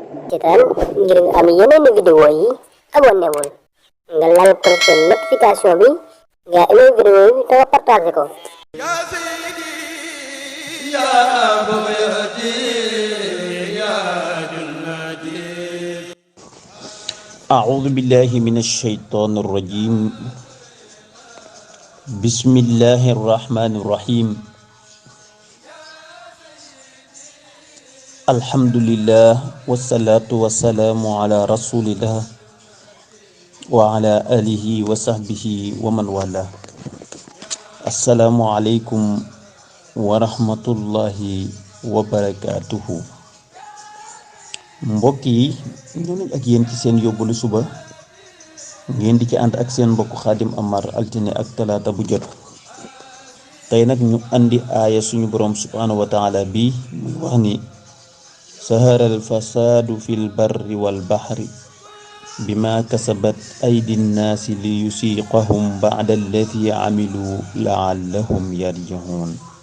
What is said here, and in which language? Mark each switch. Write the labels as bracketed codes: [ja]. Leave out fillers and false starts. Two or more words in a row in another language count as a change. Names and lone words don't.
[wo] seetaan ngir nga am yeneen vidéo yi abonné wul nga laal [fr] cloche notification [wo] bi nga aimé vidéo yi te nga partagé ko. [ar] أعوذ بالله من الشيطان الرجيم بسم الله الرحمن الرحيم الحمد لله والصلاة والسلام على رسول الله وعلى آله وصحبه ومن والاه السلام عليكم ورحمة الله وبركاته [wo] mbokk yi ñu nañ ak yéen ci seen yóbbalu suba ngeen di ci ànd ak seen mbokk Xaadim Amar altine ak talaata bu jot tey nag ñu andi aaya suñu boroom [ar] سبحانه وتعالى [wo] bi muy wax ni [ar] ظهر الفساد في البر والبحر بما كسبت أيدي الناس ليذيقهم بعض الذي عملوا لعلهم يرجعون